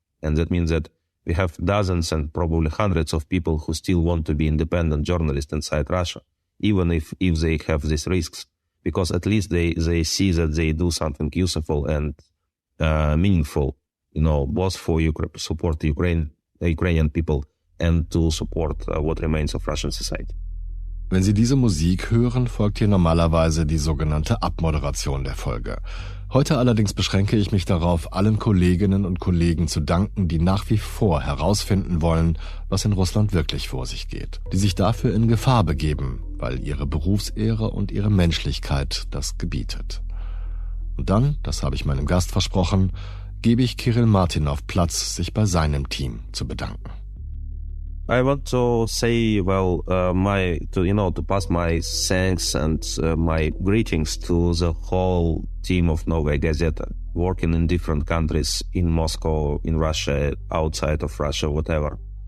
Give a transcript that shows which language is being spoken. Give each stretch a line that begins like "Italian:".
English: And that means that we have dozens and probably hundreds of people who still want to be independent journalists inside Russia, even if they have these risks, because at least they see that they do something useful and meaningful, both for support the Ukrainian people and to support what remains of Russian society.
German: Wenn Sie diese Musik hören, folgt hier normalerweise die sogenannte Abmoderation der Folge. Heute allerdings beschränke ich mich darauf, allen Kolleginnen und Kollegen zu danken, die nach wie vor herausfinden wollen, was in Russland wirklich vor sich geht, die sich dafür in Gefahr begeben, weil ihre Berufsehre und ihre Menschlichkeit das gebietet. Und dann, das habe ich meinem Gast versprochen, gebe ich Kirill Martynov Platz, sich bei seinem Team zu bedanken.
English: I want to say, to pass my thanks and my greetings to the whole team of Nowaja Gaseta, working in different countries, in Moscow, in Russia, outside of Russia, whatever.